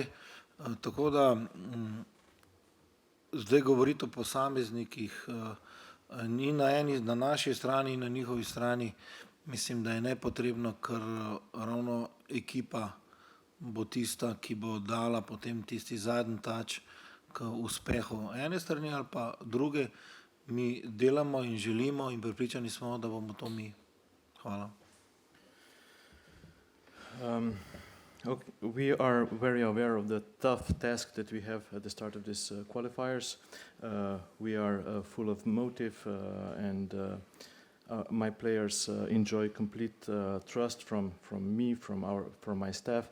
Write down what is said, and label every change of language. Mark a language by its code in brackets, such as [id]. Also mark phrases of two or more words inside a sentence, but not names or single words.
[sl] Tako da zdaj govoriti o posameznikih ni na naši strani in na njihovi strani, mislim, da je nepotrebno, ker ravno ekipa bo tista, ki bo dala potem tisti zadnji tač k uspehu ene strani ali pa druge. Mi delamo in želimo in prepričani smo, da bomo to mi. Hvala. [en] We are very aware of the tough task that we have at the start of this qualifiers. We are full of motive and my players enjoy complete trust from me, from my staff.